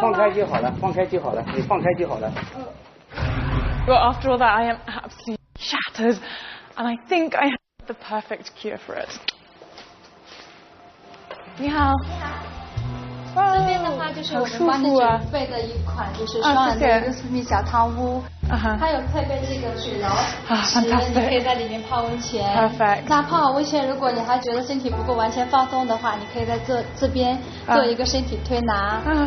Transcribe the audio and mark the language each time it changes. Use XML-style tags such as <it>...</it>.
<zh>放开就好了，你放开就好了。</zh> <en>Well, after all that, I am absolutely shattered, and I think I have the perfect cure for it.</en> <zh>你好。这边的话就是我们帮你准备的一款就是双人的一个私密小汤屋，它有配备这个水疗池，你可以在里面泡温泉。</zh> <en>Perfect。</en> <zh>那泡好温泉，如果你还觉得身体不够完全放松的话，你可以在这边做一个身体推拿。</zh>